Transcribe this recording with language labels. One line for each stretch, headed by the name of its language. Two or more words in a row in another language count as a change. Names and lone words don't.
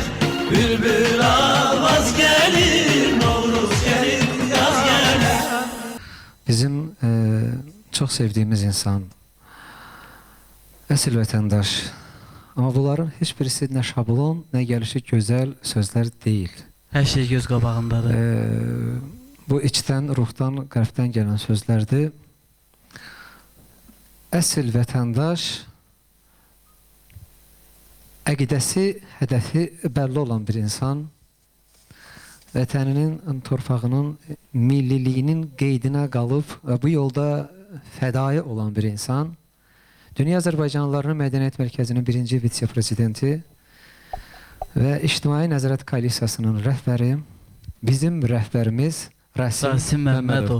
Turkish: Bülbül avaz gelir, Novruz gelir, yaz gelir. Bizim çok sevdiğimiz insan,
Azerbaijani: Əsl vətəndaş. Amma bunların heç birisi nə şablon, nə gəlişi gözəl sözlər deyil. Hər şey göz qabağındadır. Bu içdən, ruhdan, qəlbdən gələn sözlərdir. Əsl vətəndaş əqidəsi, hədəfi bəlli olan bir insan, vətəninin, torpağının, milliliyinin qeydinə qalıb bu yolda fədai olan bir insan, Dünya Azərbaycanlılarının Mədəniyyət Mərkəzinin birinci vitse-prezidenti və İctimai Nəzarət Koalisiyasının rəhbəri, bizim rəhbərimiz Rasim Məmmədov.